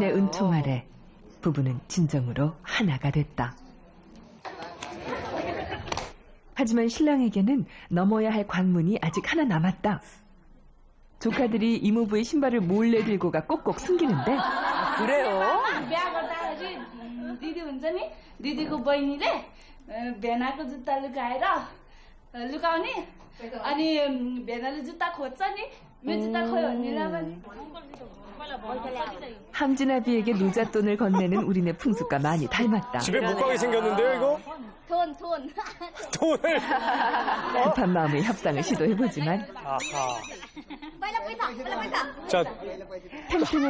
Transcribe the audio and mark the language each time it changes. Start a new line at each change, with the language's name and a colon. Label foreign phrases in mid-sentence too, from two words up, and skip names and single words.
Korean: 신의 은총 아래 부부는 진정으로 하나가 됐다. 하지만 신랑에게는 넘어야 할 관문이 아직 하나 남았다. 조카들이 이모부의 신발을 몰래 들고 가 꼭꼭 숨기는데 그래요?
Nepali: दिदी हुन्छ नि दिदीको बहिनीले भेनाको जुत्ता लुकाउने अनि भेनाले जुत्ता खोज्छ नि मेरो जुत्ता खोयो भने
Korean: 함진아비에게 노잣돈을 건네는 우리네 풍습과 많이 닮았다. 집에 못 가게 생겼는데요, 이거? 돈. 돈을. 급한 마음의 협상을 시도해보지만 아하. 자, 팽팽한